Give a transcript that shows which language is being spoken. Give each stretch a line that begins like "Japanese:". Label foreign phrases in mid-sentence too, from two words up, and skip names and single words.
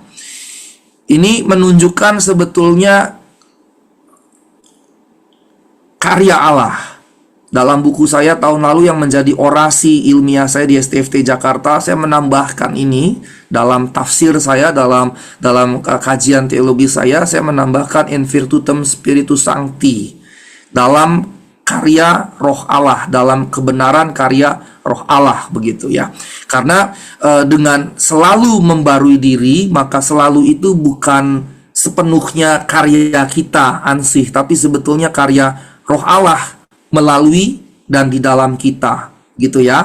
Indonesian: Ini menunjukkan sebetulnya karya Allah. Dalam buku saya tahun lalu yang menjadi orasi ilmiah saya di STFT Jakarta, saya menambahkan ini dalam tafsir saya, dalam kajian teologi saya menambahkan
Latin: in virtutem spiritus sancti,
Indonesian: dalam karya roh Allah, dalam kebenaran karya roh Allah, begitu ya. Karena dengan selalu membarui diri, maka selalu itu bukan sepenuhnya karya kita ansih, tapi sebetulnya karya roh Allah melalui dan di dalam kita, gitu ya.